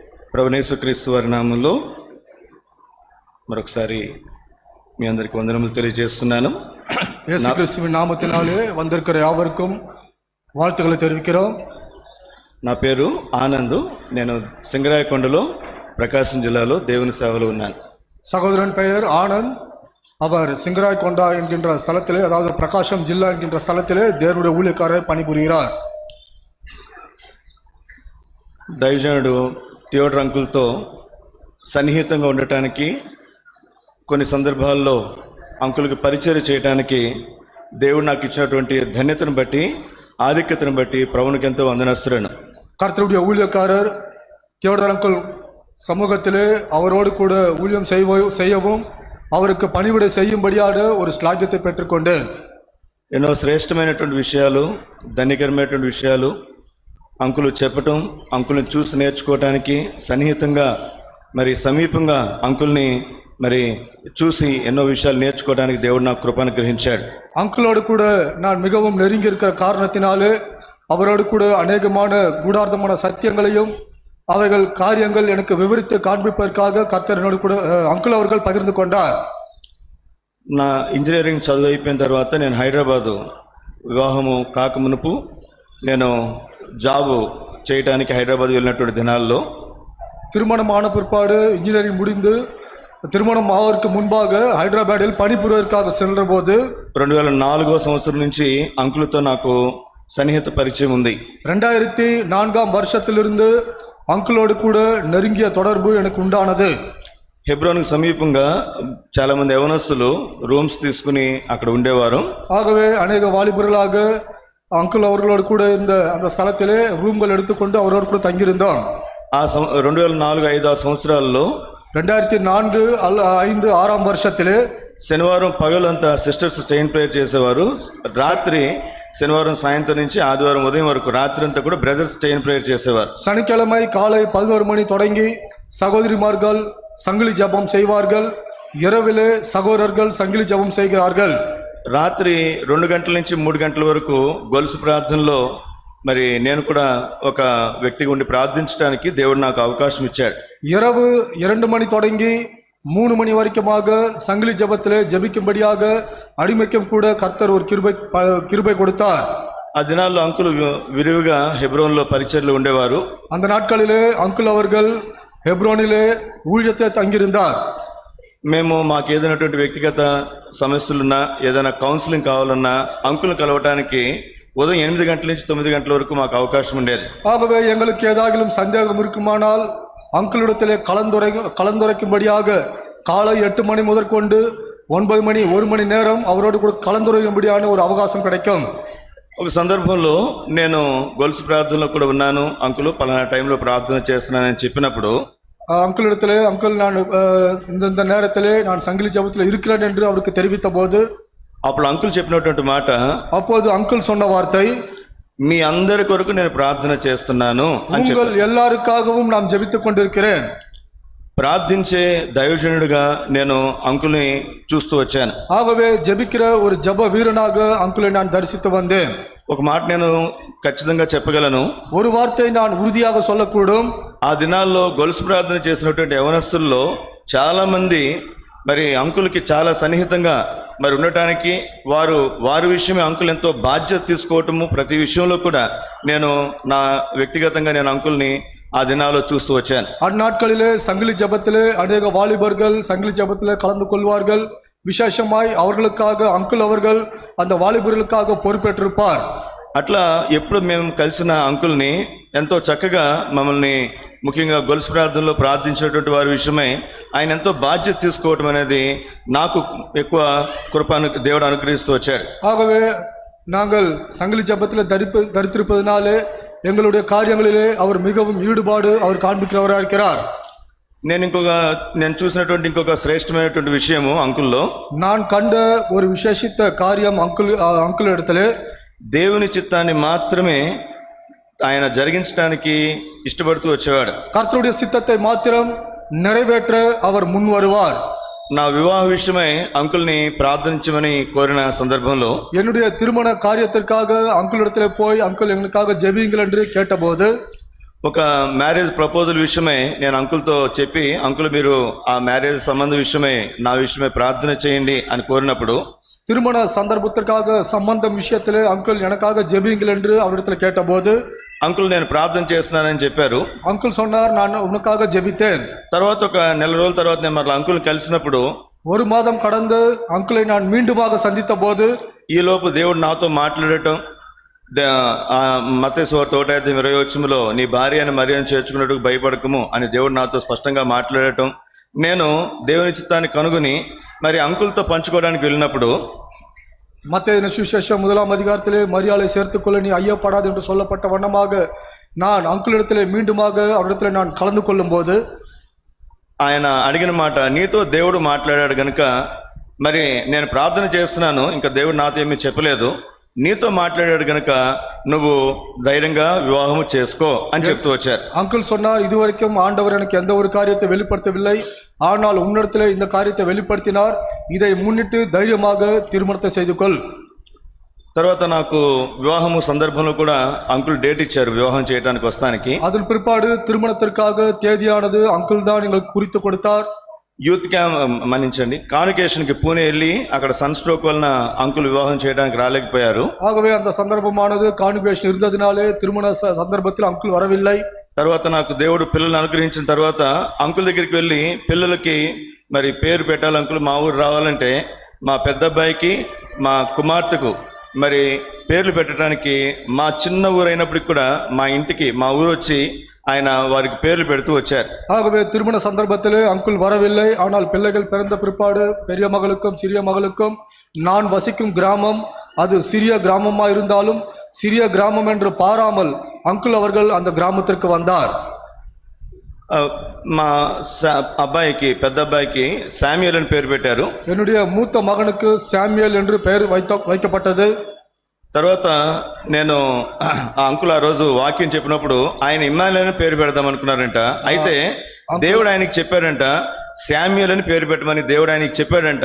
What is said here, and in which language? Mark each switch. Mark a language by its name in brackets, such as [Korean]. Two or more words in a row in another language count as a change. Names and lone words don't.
[Telugu] ప్రభువైన యేసుక్రీస్తు వారి నామములో మరొకసారి మీ అందరికి వందనములు తెలియజేస్తున్నాను. [Tamil] இயேசுகிறிஸ்துவின் நாமத்தினாலே வந்திருக்கிற யாவருக்கும் வாழ்த்துக்களை தெரிவிக்கிறோம். [Telugu] నా పేరు ఆనంద్. నేను సింగరాయకొండలో ప్రకాశం జిల్లాలో దేవుని సేవలో ఉన్నాను. [Tamil] சகோதரன் பெயர் ஆனந்த். அவர் சிங்கராய்கொண்டா என்கின்ற ஸ்தலத்திலே, அதாவது பிரகாசம் ஜில்லா என்கின்ற ஸ்தலத்திலே தேவனுடைய ஊழியக்காரர் பணிபுரிகிறார். [Telugu] దైవజనుడు థియోడర్ అంకుల్తో సన్నిహితంగా ఉండటానికి, కొన్ని సందర్భాల్లో అంకుల్కి పరిచయం చేయడానికి దేవుడు నాకు ఇచ్చినటువంటి ధన్యతను బట్టి, ఆధిక్యతను బట్టి ప్రభువునికి ఎంతో వందనస్తులను. [Tamil] கர்த்தருடைய ஊழியக்காரர் தியோடர் அங்கிள் சமூகத்திலே அவரோடு கூட ஊழியம் செய்யவும் அவருக்கு பணிவிடை செய்யும்படியான ஒரு ஸ்லாக்கியத்தை பெற்றுக்கொண்டு [Telugu] ఎన్నో శ్రేష్టమైనటువంటి విషయాలు, ధన్యకరమైనటువంటి విషయాలు అంకులు చెప్పటం, అంకుల్ని చూసి నేర్చుకోవటానికి, సన్నిహితంగా మరి సమీపంగా అంకుల్ని మరి చూసి ఎన్నో విషయాలు నేర్చుకోవడానికి దేవుడు నాకు కృపను గ్రహించాడు. [Tamil] அங்கிளோடு கூட நான் மிகவும் நெருங்கி இருக்கிற காரணத்தினாலே அவரோடு கூட அநேகமான கூடார்த்தமான சத்தியங்களையும் அவைகள் காரியங்கள் எனக்கு விவரித்து காண்பிப்பதற்காக கர்த்தரோடு கூட అంకుల్ அவர்கள் పగిర్ந்து கொண்டார். [Telugu] నా ఇంజనీరింగ్ చదువు అయిపోయిన తర్వాత నేను హైదరాబాదు వివాహము కాకమునుపు నేను జాబు చేయడానికి హైదరాబాద్ వెళ్ళినటువంటి దినాల్లో, [Tamil] திருமணம் ஆன பிற்பாடு இன்ஜினியரிங் முடிந்து திருமணம் ஆவதற்கு முன்பாக ஹைதராபாத்தில் பணிபுரிவதற்காக சென்ற போது [Telugu] 2004 సంవత్సరం నుంచి అంకులతో నాకు సన్నిహిత పరిచయం ఉంది. [Tamil] 2004 வருஷத்திலிருந்து అంకులోடு கூட நெருங்கிய தொடர்பு எனக்கு உண்டானது. [Telugu] హెబ్రోన్కు సమీపంగా చాలా మంది యవనస్తులు రూమ్స్ తీసుకుని అక్కడ ఉండేవారు. [Tamil] ஆகவே அநேக வாலிபர்களாக అంకుల్ அவர்களோடு கூட அந்த ஸ்தலத்திலே ரூம்கள் எடுத்துக்கொண்டு அவரோடு கூட தங்கியிருந்தோம். [Telugu] ఆ 2004, 5, 6 సంవత్సరాల్లో [Tamil] 2004, 5, 6 வருஷத்திலே [Telugu] శనివారం పగలంతా [English] sisters chain prayer [Telugu] చేసేవారు. రాత్రి శనివారం సాయంత్రం నుంచి ఆదివారం ఉదయం వరకు రాత్రి అంతా కూడా [English] brothers chain prayer [Telugu] చేసేవారు. [Tamil] சனிக்கிழமை காலை 11 மணி தொடங்கி சகோதரிமார்கள் சங்கிலி ஜெபம் செய்வார்கள். இரவிலே சகோதரர்கள் சங்கிலி ஜெபம் செய்கிறார்கள். [Telugu] రాత్రి 2 గంటల నుంచి 3 గంటల వరకు గొలుసు ప్రార్థనలో మరి నేను కూడా ఒక వ్యక్తిగా ఉండి ప్రార్థించడానికి దేవుడు నాకు అవకాశం ఇచ్చాడు. [Tamil] இரவு 2 மணி தொடங்கி 3 மணி வரைக்குமாக சங்கிலி ஜெபத்திலே ஜெபிக்கும்படியாக அடிமைக்கும் கூட கர்த்தர் ஒரு கிருபை கொடுத்தார். [Telugu] ఆ దినాల్లో అంకుల్ విరివిగా హెబ్రోన్లో పరిచర్లు ఉండేవారు. [Tamil] அந்த நாட்களிலே అంకుల్ அவர்கள் హెబ్రోనిலே ஊழியத்தை தங்கியிருந்தார். [Telugu] మేము మాకు ఏదైనటువంటి వ్యక్తిగత సమస్యలున్నా, ఏదైనా కౌన్సిలింగ్ కావాలన్నా అంకుల్ని కలవటానికి ఉదయం 8 గంటల నుంచి 9 గంటల వరకు మాకు అవకాశం ఉండేది. [Tamil] ஆகவே எங்களுக்கு ஏதாகிலும் சந்தேகம் இருக்குமானால் அங்கிளிடத்திலே கலந்துரைக்கும்படியாக காலை 8 மணி முதற்கொண்டு 9 மணி 1 மணி நேரம் அவரோடு கூட கலந்துரைக்கும்படியான ஒரு அவகாశம் கிடைக்கும். [Telugu] ఒక సందర్భంలో నేను గొలుసు ప్రార్థనలో కూడా ఉన్నాను. అంకుల్ పలానా టైంలో ప్రార్థన చేస్తున్నానని చెప్పినప్పుడు [Tamil] அங்கிளிடத்திலே అంకుల్ நான் இந்த நேரத்திலே நான் சங்கிலி ஜெபத்தில் இருக்கிறேன் என்று அவருக்கு தெரிவித்த போது, [Telugu] అప్పుడు అంకుల్ చెప్పినటువంటి మాట, [Tamil] அப்போது అంకుల్ சொன்ன வார்த்தை, [Telugu] మీ అందరి కొరకు నేను ప్రార్థన చేస్తున్నాను అని చెప్పారు. [Tamil] உங்கள் எல்லாருக்காகவும் நான் ஜெபித்துக் கொண்டிருக்கிறேன். [Telugu] ప్రార్థించే దైవజనుడిగా నేను అంకుల్ని చూస్తూ వచ్చాను. [Tamil] ஆகவே ஜெபிக்கிற ஒரு ஜெப வீரனாக అంకుலை நான் தரிசித்து வந்தேன். [Telugu] ఒక మాట నేను ఖచ్చితంగా చెప్పగలను, [Tamil] ஒரு வார்த்தை நான் உறுதியாக சொல்லக்கூடும். [Telugu] ఆ దినాల్లో గొలుసు ప్రార్థన చేసినటువంటి యవనస్తుల్లో చాలా మంది మరి అంకుల్కి చాలా సన్నిహితంగా మరి ఉండటానికి, వారి విషయమే అంకుల్ ఎంతో బాధ్యత తీసుకోవటము, ప్రతి విషయంలో కూడా నేను నా వ్యక్తిగతంగా నేను అంకుల్ని ఆ దినాల్లో చూస్తూ వచ్చాను. [Tamil] அந்நாட்களிலே சங்கிலி ஜெபத்திலே அநேக வாலிபர்கள் சங்கிலி ஜெபத்திலே கலந்து கொள்வார்கள். விசேஷமாய் அவர்களுக்காக అంకుల్ அவர்கள் அந்த வாலிபர்களுக்காக பொறுப்பேற்றிருப்பார். [Telugu] అట్లా ఎప్పుడు మేము కలిసిన అంకుల్ని ఎంతో చక్కగా మమ్మల్ని, ముఖ్యంగా గొలుసు ప్రార్థనలో ప్రార్థించేటువంటి వారి విషయమై ఆయన ఎంతో బాధ్యత తీసుకోవటం అనేది నాకు ఎక్కువ కృపను దేవుడు అనుగ్రహిస్తూ వచ్చాడు. [Tamil] ஆகவே நாங்கள் சங்கிலி ஜெபத்தில் தரித்திருப்பதனாலே எங்களுடைய காரியங்களிலே அவர் மிகவும் ஈடுபாடு அவர் காண்பிக்கிறவராக இருக்கிறார். [Telugu] నేను చూసినటువంటి ఇంకొక శ్రేష్టమైనటువంటి విషయము అంకుల్లో, [Tamil] நான் கண்ட ஒரு விசேஷித்த காரியம் అంకుల్ இடத்திலே, [Telugu] దేవుని చిత్తాన్ని మాత్రమే ఆయన జరిగించడానికి ఇష్టపడుతూ వచ్చేవాడు. [Tamil] கர்த்தருடைய சித்தத்தை மாத்திரம் நிறைவேற்ற அவர் முன் வருவார். [Telugu] నా వివాహ విషయమై అంకుల్ని ప్రార్థించమని కోరిన సందర్భంలో, [Tamil] என்னுடைய திருமண காரியத்திற்காக అంకుల్ இடத்துல போய் అంకుల్ எங்களுக்காக ஜெபியுங்கள் என்று கேட்டபோது, [Telugu] ఒక [English] marriage proposal [Telugu] విషయమై నేను అంకుల్తో చెప్పి, అంకుల్ మీరు ఆ మ్యారేజ్ సంబంధ విషయమై నా విషయమై ప్రార్థన చేయండి అని கோரினప్పుడు, [Tamil] திருமண சந்தர்ப்பத்திற்காக சம்பந்தம் விஷயத்திலே அங்கிள் எனக்காக ஜெபியுங்கள் என்று அவரிடத்தில் கேட்டபோது, [Telugu] అంకుల్ నేను ప్రార్థన చేస్తున్నానని చెప్పారు. [Tamil] அங்கிள் சொன்னார், நான் உனக்காக ஜெபித்தேன். [Telugu] తర్వాత ఒక నెల రోజుల తర్వాత నేను మరలా అంకుల్ని కలిసినప్పుడు, [Tamil] ஒரு மாதம் கடந்து அங்கிளை நான் மீண்டுமாக சந்தித்த போது, [Telugu] ఈలోపు దేవుడు నాతో మాట్లాడటం, మత్తయి సువార్త 1:20 నీ భార్య అని మరియను చేర్చుకున్నట్టుకు భయపడకము అని దేవుడు నాతో స్పష్టంగా మాట్లాడటం, నేను దేవుని చిత్తాన్ని కనుగొని మరి అంకుల్తో పంచుకోవడానికి వెళ్ళినప్పుడు, [Tamil] மத்தேயு சுவிசேஷம் 1ஆம் அதிகாரத்திலே மரியாளை சேர்த்துக்கொள்ள நீ ஐயப்படாது என்று சொல்லப்பட்ட வண்ணமாக நான் அங்கிளிடத்திலே மீண்டுமாக அவரிடத்திலே நான் கலந்து கொள்ளும் போது, [Telugu] ఆయన అడిగిన మాట, నీతో దేవుడు మాట్లాడాడు గనుక మరి నేను ప్రార్థన చేస్తున్నాను, ఇంకా దేవుడు నాతో ఏమీ చెప్పలేదు, నీతో మాట్లాడాడు గనుక నువ్వు ధైర్యంగా వివాహము చేసుకో అని చెప్తూ వచ్చారు. [Tamil] அங்கிள் சொன்னார், இதுவரைக்கும் ஆண்டவர் எனக்கு எந்த ஒரு காரியத்தை வெளிப்படுத்தவில்லை, ஆனால் உன்னிடத்திலே இந்த காரியத்தை வெளிப்படுத்தினார், இதை முன்னிட்டு தைரியமாக திருமணத்தை செய்து கொள். [Telugu] తర్వాత నాకు వివాహము సందర్భంలో కూడా అంకుల్ డేట్ ఇచ్చారు వివాహం చేయడానికి వస్తానికి. [Tamil] அதன் பிற்பாடு திருமணத்திற்காக தேதியானது அங்கிள் தான் எங்களுக்கு குறித்து கொடுத்தார். [English] youth camp [Telugu] మన్నించండి, కాన్వకేషన్కి పూణే వెళ్ళి అక్కడ [English] sun stroke [Telugu] వలన అంకుల్ వివాహం చేయడానికి రాలేకపోయారు. [Tamil] ஆகவே அந்த சந்தர்ப்பமானது கான்வகேஷன் இருந்ததினாலே திருமண சந்தர்ப்பத்தில் அங்கிள் வரவில்லை. [Telugu] తర్వాత నాకు దేవుడు పిల్లల్ని అనుగ్రహించిన తర్వాత అంకుల్ దగ్గరికి వెళ్ళి పిల్లలకి మరి పేరు పెట్టాలి అంకుల్, మా ఊరు రావాలంటే మా పెద్ద అబ్బాయికి మా కుమార్తెకు మరి పేర్లు పెట్టడానికి మా చిన్న ఊరు అయినప్పటికి కూడా మా ఇంటికి మా ఊరు వచ్చి ఆయన వారికి పేర్లు పెడుతూ వచ్చారు. [Tamil] ஆகவே திருமண சந்தர்ப்பத்திலே அங்கிள் வரவில்லை, ஆனால் பிள்ளைகள் பிறந்த பிற்பாடு பெரிய மகளுக்கும் சிறிய மகளுக்கும் நான் வசிக்கும் கிராமம் அது சிறிய கிராமமா இருந்தாலும் சிறிய கிராமம் என்று பாராமல் அங்கிள் அவர்கள் அந்த கிராமத்திற்கு வந்தார். [Telugu] మా అబ్బాయికి పెద్ద అబ్బాయికి శామ్యూయల్ అని పేరు పెట్టారు. [Tamil] என்னுடைய மூத்த மகனுக்கு சாமுவேல் என்று பெயர் வைக்கப்பட்டது. [Telugu] తర్వాత నేను ఆ అంకుల్ ఆ రోజు వాక్యం చెప్పినప్పుడు ఆయన ఇమ్మానుయేల్ అని పేరు పెడదాం అనుకున్నారంట. అయితే దేవుడు ఆయనకి చెప్పాడంట శామ్యూయల్ అని పేరు పెట్టమని దేవుడు ఆయనకి చెప్పాడంట.